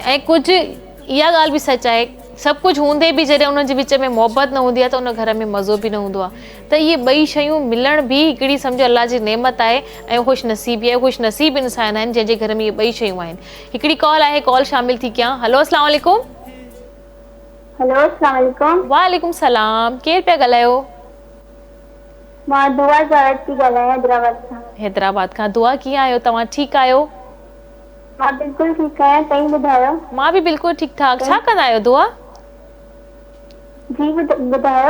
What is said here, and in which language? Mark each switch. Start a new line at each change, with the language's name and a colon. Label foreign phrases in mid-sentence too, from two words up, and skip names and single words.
Sindhi: ऐं कुझु इहा ॻाल्हि बि सच आहे, सभु कुझु हूंदे बि जॾहिं उन्हनि जे विच में मोहबत न हूंदी आहे त उन घर में मज़ो बि न हूंदो आहे। त इहे ॿई शयूं मिलण बि हिकिड़ी सम्झो अलाह जी नेमत आहे ऐं ख़ुशि नसीबी आहे। ख़ुशि नसीब इंसान आहिनि जंहिंजे घर में इहे ॿई शयूं आहिनि। हिकिड़ी कॉल आहे, कॉल शामिल थी कयां। हलो,
Arabic: السلام عليكم. हेलो, السلام عليكم. وعليكم السلام.
Sindhi: केरु पिया ॻाल्हायो? मां दुआ ज़ारत थी ॻाल्हायां हैदराबाद खां। हैदराबाद खां। दुआ, कीअं आहियो तव्हां? ठीकु आहियो? मां बिल्कुलु ठीकु आहियां, तव्हां ॿुधायो? मां बि बिल्कुलु ठीकु ठाक। छा कंदा आहियो दुआ? जी ॿुधायो।